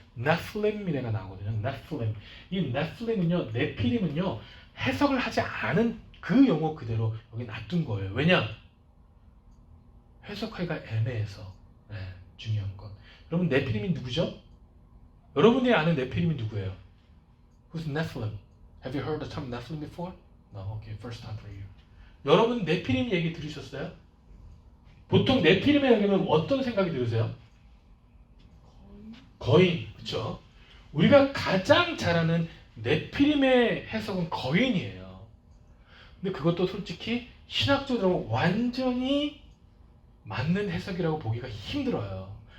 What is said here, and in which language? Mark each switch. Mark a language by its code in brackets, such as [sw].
[ko] 네플림이라가 나오거든요. 네플림. 이 네플림은요, 네피림은요 해석을 하지 않은 그 용어 그대로 여기 놔둔 거예요. 왜냐? 해석하기가 애매해서. 네, 중요한 건. 여러분 네피림이 누구죠? 여러분들이 아는 네피림이 누구예요? [en] Who's Nephilim? Have you heard the term Nephilim before? No, okay, first time for you. [ko] 여러분 네피림 얘기 들으셨어요? 보통 네피림에 얘기하면 어떤 생각이 들으세요? 거인, 그렇죠? 우리가 가장 잘 아는 네피림의 해석은 거인이에요. 근데 그것도 솔직히 신학적으로 완전히 맞는 해석이라고 보기가 힘들어요.